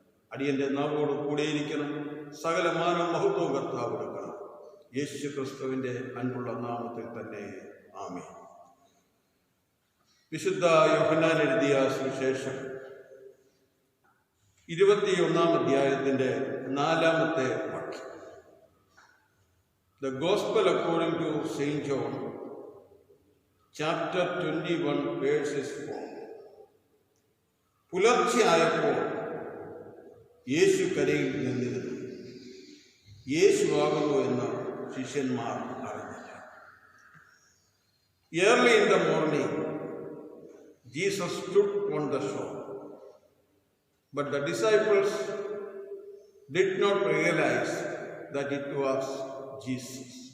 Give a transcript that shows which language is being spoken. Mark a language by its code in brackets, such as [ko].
[ml] അടിയൻ്റെ നാവോട് കൂടെയിരിക്കണം. സകല മാനവും മഹത്വവും കർത്താവ് കൊടുക്കണം. യേശു ക്രിസ്തുവിൻ്റെ അൻപുള്ള നാമത്തിൽ തന്നെ ആമേൻ. വിശുദ്ധ യോഹന്നാൻ എഴുതിയ സുവിശേഷം 21-ാം അധ്യായത്തിൻ്റെ 4-ാമത്തെ വാക്യം. [en] The Gospel according to St. John, chapter 21, verses 4. [ml] പുലർച്ചെയായപ്പോൾ യേശു കരയിൽ നിന്നിരുന്നു. യേശുവാകുന്നു എന്ന് ശിഷ്യന്മാർ അറിഞ്ഞില്ല. [en] Early in the morning, Jesus stood on the shore, but the disciples did not realize that it was Jesus.